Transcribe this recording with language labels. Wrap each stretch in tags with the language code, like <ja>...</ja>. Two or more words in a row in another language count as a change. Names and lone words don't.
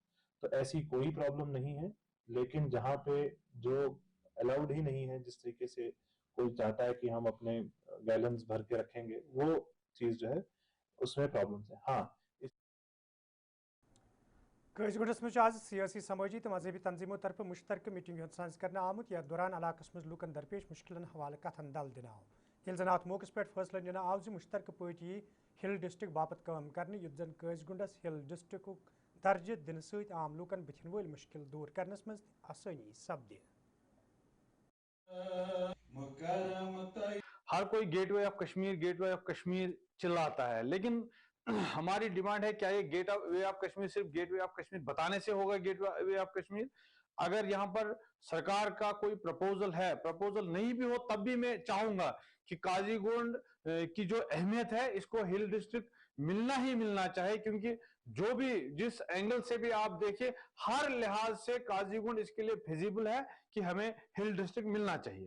<ur>تو ایسی کوئی پرابلم نہیں ہے. لیکن جہاں پہ جو الاؤڈ ہی نہیں ہے، جس طریقے سے کوئی چاہتا ہے کہ ہم اپنے گیلنز بھر کے رکھیں گے، وہ چیز جو ہے اس میں پرابلمز ہیں. ہاں،</ur> <ks>قیس گنڈس مز آج سیاسی سماجی تو مذہبی تنظیموں طرف مشترکہ میٹنگ ہند سنز کرنے آمت، یتھ دوران علاقہ مز لوکن درپیش مشکلن حوالہ کتھن دل دن آو. یل زن ات موقع پہ فیصلہ ننہ آو زِ مشترکہ پٲٹھۍ یی</ks> <en>hill district</en> <ks>باپت کٲم کرنہٕ، یُتھ زن قیس گنڈس</ks> <en>hill district's</en> <ks>درجہ دنہٕ سۭتۍ عام لوکن بٕتھن وٲلۍ مشکل دوٗر کرنس منٛز آسٲنی سپدِ.</ks> <ur>ہر کوئی</ur> <en>gateway of Kashmir</en> <ur>چلاتا ہے، لیکن ہماری ڈیمانڈ ہے کیا یہ</ur> <en>gateway of Kashmir</en> <ur>صرف</ur> <en>gateway of Kashmir</en> <ur>بتانے سے ہوگا</ur> <en>gateway of Kashmir?</en> <ur>اگر یہاں پر سرکار کا کوئی پرپوزل ہے، پرپوزل نہیں بھی ہو تب بھی میں چاہوں گا کہ قاضی گنڈ کی جو اہمیت ہے اس کو</ur> <en>hill district</en> <ur>ملنا ہی ملنا چاہے، کیونکہ جو بھی جس اینگل سے بھی آپ دیکھیں ہر لحاظ سے قاضی گنڈ اس کے لیے فیزیبل ہے کہ ہمیں</ur> <en>hill district</en> <ur>ملنا چاہیے.</ur>